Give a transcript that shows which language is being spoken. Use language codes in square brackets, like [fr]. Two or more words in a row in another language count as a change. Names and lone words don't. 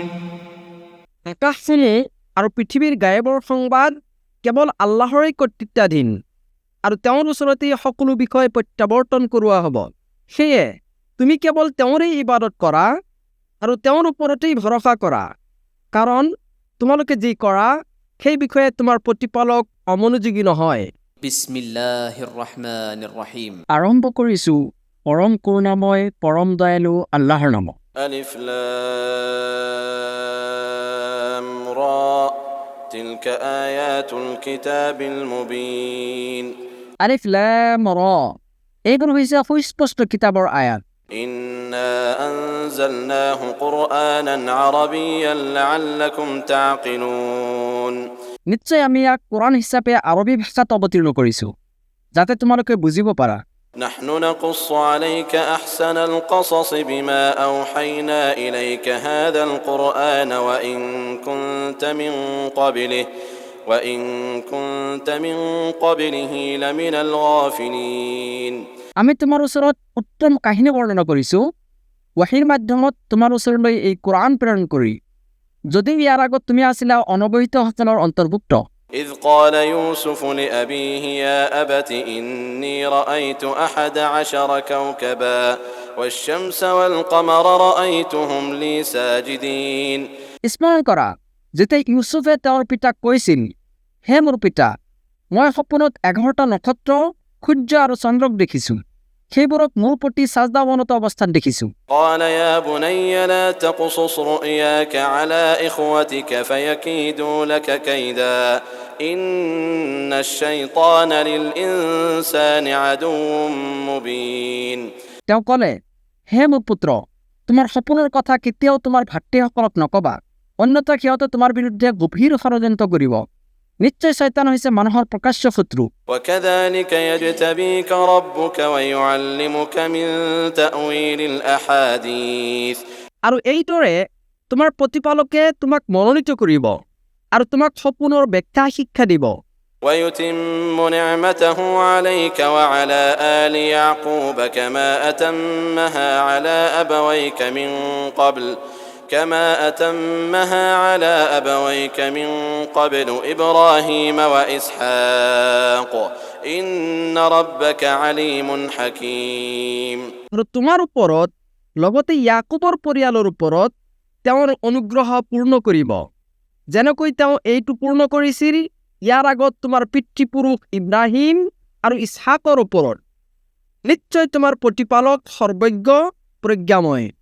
[as] আকাশখিনি আৰু পৃথিৱীৰ গায়বৰ সংবাদ কেৱল আল্লাহৰেই কৰ্তৃত্বাধীন আৰু তেওঁৰ ওচৰতেই সকলো বিষয় প্ৰত্যাৱৰ্তন কৰোৱা হ'ব সেয়ে তুমি কেৱল তেওঁৰেই ইবাদত কৰা আৰু তেওঁৰ ওপৰতেই ভৰসা কৰা কাৰণ তোমালোকে যি কৰা সেই বিষয়ে তোমাৰ প্ৰতিপালক অমনোযোগী নহয় [ar] بسم الله الرحمن الرحيم [as] আৰম্ভ কৰিছোঁ পৰম কৰুণাময় পৰম দয়ালু আল্লাহৰ নামত [ar] الر تلك آيات الكتاب المبين الر [as] এইবোৰ হৈছে সুস্পষ্ট কিতাপৰ আয়াত [ar] إنا أنزلناه قرآنا عربيا لعلكم تعقلون [as] নিশ্চয় আমি ইয়াক কোৰআন হিচাপে আৰবী ভাষাত অৱতীৰ্ণ কৰিছোঁ যাতে তোমালোকে বুজিব পাৰা [ar] نحن نقص عليك أحسن القصص بما أوحينا إليك هذا القرآن وإن كنت من قبله لمن الغافلين [as] আমি তোমাৰ ওচৰত উত্তম কাহিনী বৰ্ণনা কৰিছোঁ ৱাহীৰ মাধ্যমত তোমাৰ ওচৰলৈ এই কোৰআন প্ৰেৰণ কৰি যদি ইয়াৰ আগত তুমি আছিলা অনৱহিতসকলৰ অন্তৰ্ভুক্ত [ar] إذ قال يوسف لأبيه يا أبت إني رأيت 11 كوكبا والشمس والقمر رأيتهم لي ساجدين [as] স্মৰণ কৰা যেতিয়া ইউচুফে তেওঁৰ পিতাক কৈছিল হে মোৰ পিতা মই সপোনত 11টা নক্ষত্ৰ সূৰ্য আৰু চন্দ্ৰক দেখিছোঁ সেইবোৰক মোৰ প্ৰতি সাজদাৱনত অৱস্থান দেখিছোঁ [ar] قال يا بني لا تقصص رؤياك على إخوتك فيكيدوا لك كيدا إن الشيطان للإنسان عدو مبين [as] তেওঁ ক'লে হে মোৰ পুত্ৰ তোমাৰ সপোনৰ কথা কেতিয়াও তোমাৰ ভাতৃসকলক নকবা অন্যথা সিহঁতে তোমাৰ বিৰুদ্ধে গভীৰ ষড়যন্ত্ৰ কৰিব নিশ্চয় শয়তান হৈছে মানুহৰ প্ৰকাশ্য শত্ৰু [ar] وكذلك يجتبيك ربك ويعلمك من تأويل الأحاديث [as] আৰু এইদৰে তোমাৰ প্ৰতিপালকে তোমাক মনোনীত কৰিব আৰু তোমাক সপোনৰ ব্যাখ্যা শিক্ষা দিব [ar] ويتم نعمته عليك وعلى آل يعقوب كما أتمها على أبويك من قبل إبراهيم وإسحاق إن ربك عليم حكيم [as] আৰু তোমাৰ ওপৰত লগতে ইয়াকুবৰ পৰিয়ালৰ ওপৰত তেওঁৰ অনুগ্ৰহ পূৰ্ণ কৰিব যেনেকৈ তেওঁ এইটো পূৰ্ণ কৰিছিল ইয়াৰ আগত তোমাৰ পিতৃপুৰুষ ইব্ৰাহিম আৰু ইছহাকৰ ওপৰত নিশ্চয় তোমাৰ প্ৰতিপালক সৰ্বজ্ঞ প্ৰজ্ঞাময়